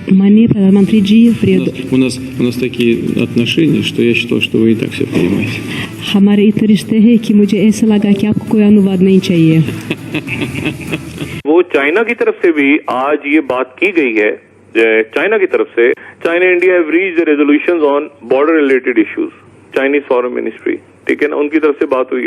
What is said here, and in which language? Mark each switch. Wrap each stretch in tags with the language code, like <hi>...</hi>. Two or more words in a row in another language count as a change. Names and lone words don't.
<hi>माननीय प्रधानमंत्री जी,</hi> <ru>у нас такие отношения, что я считал, что вы и так все понимаете.</ru> <hi>हमारे इतने रिश्ते हैं कि मुझे ऐसा लगा कि आपको कोई अनुवाद नहीं चाहिए। वो चाइना की तरफ से भी आज ये बात की गई है, चाइना की तरफ से,</hi> <en>China India have reached resolutions on border related issues, Chinese Foreign Ministry,</en> <hi>ठीक है ना, उनकी तरफ से बात हुई है।</hi>